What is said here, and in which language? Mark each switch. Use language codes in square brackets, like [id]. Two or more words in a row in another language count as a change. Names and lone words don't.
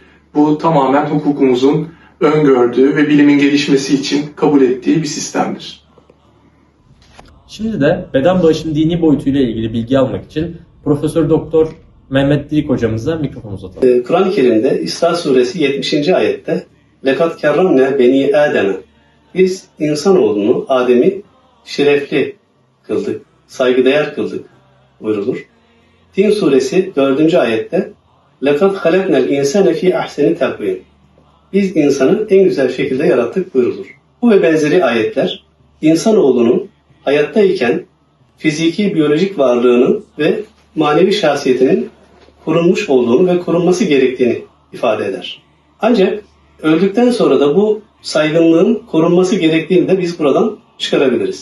[tr] Bu tamamen hukukumuzun öngördüğü ve bilimin gelişmesi için kabul ettiği bir sistemdir. Şimdi de beden bağışının dini boyutuyla ilgili bilgi almak için Profesör Doktor Mehmet Dirik hocamıza mikrofon uzatalım. Kur'an-ı Kerim'de İsra suresi 70. ayette [ar] لَقَدْ كَرَّمْنَا بَنِي آدَمَ [tr] Biz insanoğlunu, Adem'i şerefli kıldık, saygıdeğer kıldık buyrulur. Tin suresi 4. ayette [ar] لَقَدْ خَلَقْنَا الْاِنْسَانَ ف۪ي اَحْسَنِ تَقْوِيمٍ [tr] Biz insanı en güzel şekilde yarattık buyrulur. Bu ve benzeri ayetler insanoğlunun hayattayken fiziki, biyolojik varlığının ve manevi şahsiyetinin korunmuş olduğunu ve korunması gerektiğini ifade eder. Ancak öldükten sonra da bu saygınlığın korunması gerektiğini de biz buradan çıkarabiliriz.